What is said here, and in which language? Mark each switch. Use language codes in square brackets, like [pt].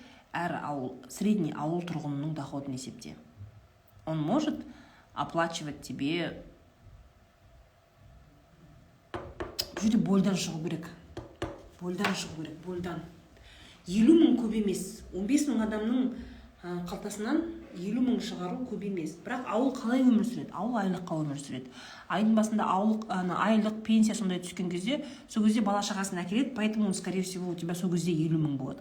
[kk] Әр ауыл, средний ауыл тұрғынының доходын есепте. [ru] Он может оплачивать тебе... [kk] Бұл жерде больдан шығу керек. Больдан. 50 мың көп емес. 15 мың адамның қалтасынан 50 мың шығару көп емес. Бірақ ауыл қалай өмір сүреді? Ауыл айлыққа өмір сүреді. Айдың басында айлық пенсия сондай түскен кезде, сол кезде бала шағасын әкеледі, [ru] поэтому, скорее всего, у тебя [kk] сол кезде 50 мың болады.